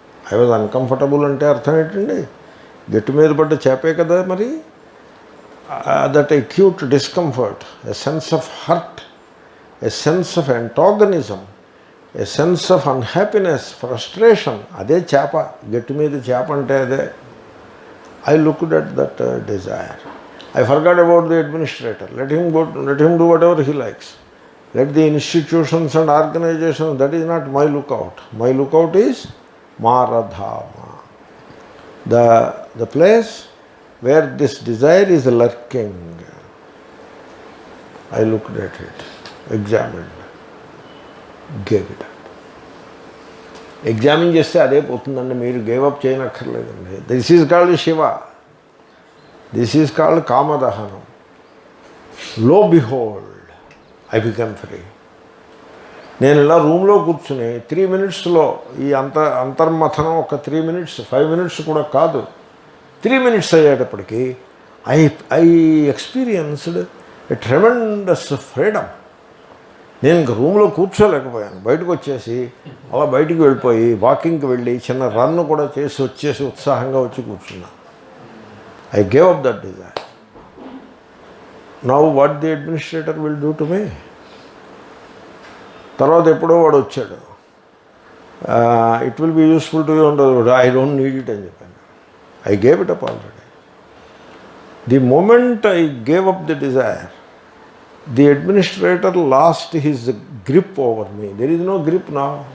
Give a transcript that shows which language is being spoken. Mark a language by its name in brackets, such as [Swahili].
[English] I was uncomfortable [Telugu] అంటే అర్థం ఏంటండి? గట్టి మీద పడ్డ చేపే కదా మరి. [English] that acute discomfort, a sense of hurt, a sense of antagonism, a sense of unhappiness, frustration, [Telugu] అదే చేప. గట్టి మీద చేప అంటే అదే. [English] I looked at that desire. I forgot about the administrator. Let him do whatever he likes. Let the institutions and organizations, that is not my lookout. My lookout is Maradhama. The place where this desire is lurking. I looked at it, examined, gave it up. [Telugu] Examine చేస్తే అదే పోతుందండి, మీరు gave up చేయనక్కర్లేదండి. [English] This is called Shiva. This is called కామదహనం. Lo behold, I become free. [Telugu] నేను ఇలా రూమ్లో కూర్చుని 3 మినిట్స్లో ఈ అంతర్మథనం ఒక 3 మినిట్స్, 5 మినిట్స్ కూడా కాదు, 3 minutes అయ్యేటప్పటికీ [English] I experienced a tremendous freedom. [Telugu] నేను ఇంక రూమ్లో కూర్చోలేకపోయాను. బయటకు వచ్చేసి అలా బయటికి వెళ్ళిపోయి వాకింగ్కి వెళ్ళి చిన్న రన్ కూడా చేసి వచ్చేసి ఉత్సాహంగా వచ్చి కూర్చున్నాను. [English] I gave up that desire. Now what the administrator will do to me? [Telugu] తర్వాత ఎప్పుడో వాడు వచ్చాడు, [English] it will be useful to you [Telugu] అంటాడు. [English] I don't need it [Telugu] అని చెప్పాను. [English] I gave it up already. The moment I gave up the desire, the administrator lost his grip over me. There is no grip నా.